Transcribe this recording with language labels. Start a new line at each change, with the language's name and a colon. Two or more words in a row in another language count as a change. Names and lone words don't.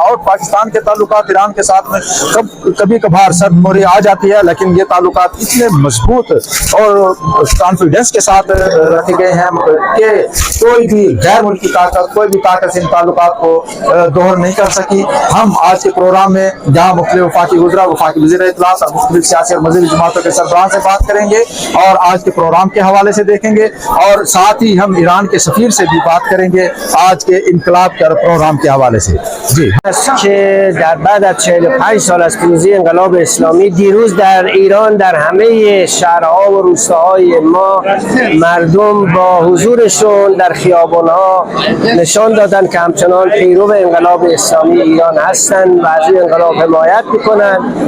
Urdu: اور پاکستان کے تعلقات ایران کے ساتھ میں کبھی کبھار سرموری آ جاتی ہے، لیکن یہ تعلقات اتنے مضبوط اور کانفیڈنس کے ساتھ رکھے گئے ہیں کہ کوئی بھی غیر ملکی طاقت، کوئی بھی طاقت ان تعلقات کو دوہر نہیں کر سکی۔ ہم آج کے پروگرام میں جہاں مختلف وفاقی وزراء، وفاقی وزیر اطلاعات اور مختلف سیاسی اور مذہبی جماعتوں کے سربراہان سے بات کریں گے، اور آج کے پروگرام کے حوالے سے دیکھیں گے، اور ساتھ ہی ہم ایران کے سفیر سے بھی بات کریں گے آج کے انقلاب کے پروگرام کے حوالے سے۔ جی
Persian: که در بعد از 45 سال از پیروزی انقلاب اسلامی دیروز در ایران در همه شهرها و روستاهای ما مردم با حضورشون در خیابانها نشان دادن که همچنان پیرو انقلاب اسلامی ایران هستند و از این انقلاب حمایت میکنن،